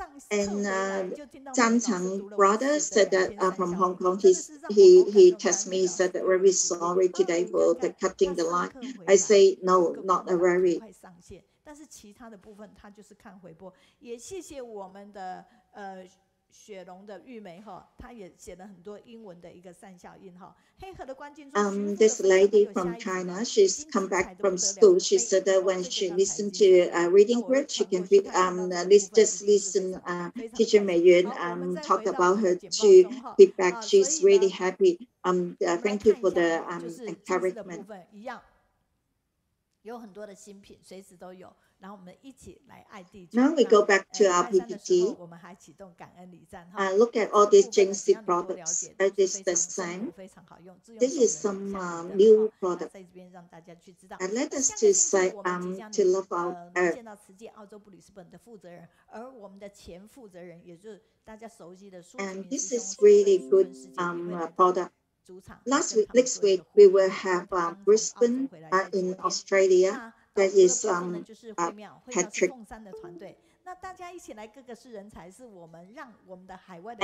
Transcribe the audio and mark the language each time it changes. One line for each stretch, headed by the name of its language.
English: And Zhang Zhang brother said that from Hong Kong, he texted me, said that very sorry today for the cutting the line. I say no, not a worry.
Chinese: 但是其他的部分他就是看回播，也谢谢我们的雪龙的玉梅哈，她也写了很多英文的一个善效应哈。黑河的关键字。
English: This lady from China, she's come back from school. She said that when she listened to reading group, she can just listen. Teacher Meiyun talked about her to feedback. She's really happy. Thank you for the encouragement.
Chinese: 有很多的新品，随时都有。然后我们一起来爱地球。
English: Now we go back to our PPT.
Chinese: 我们还启动感恩礼赞。
English: Look at all these Jingxi products. It is the same.
Chinese: 非常好用。
English: This is some new product.
Chinese: 在这边让大家去知道。
English: And let us to say to love our earth.
Chinese: 见到慈济澳洲布里斯本的负责人，而我们的前负责人，也就是大家熟悉的苏。
English: And this is really good product. Next week we will have Brisbane in Australia. That is Patrick.
Chinese: 那大家一起来，各个是人才，是我们让我们的海外的。